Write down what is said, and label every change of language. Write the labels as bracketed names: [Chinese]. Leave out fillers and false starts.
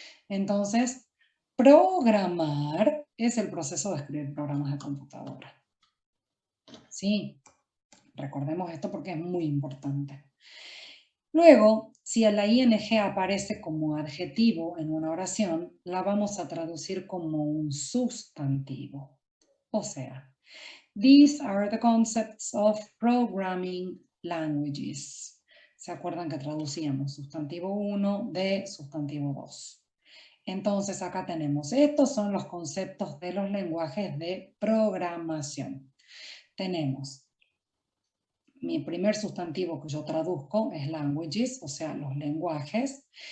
[Spanish] Entonces, programar es el proceso de escribir programas de computadora. ¿Sí? Recordemos esto porque es muy importante. Luego, si la ing aparece como adjetivo en una oración, la vamos a traducir como un sustantivo. [English] O sea, these are the concepts of programming languages. [Spanish] ¿Se acuerdan que traducíamos sustantivo 1 de sustantivo 2? Entonces acá tenemos, estos son los conceptos de los lenguajes de programación. Tenemos, mi primer sustantivo que yo traduzco es languages, o sea, los lenguajes.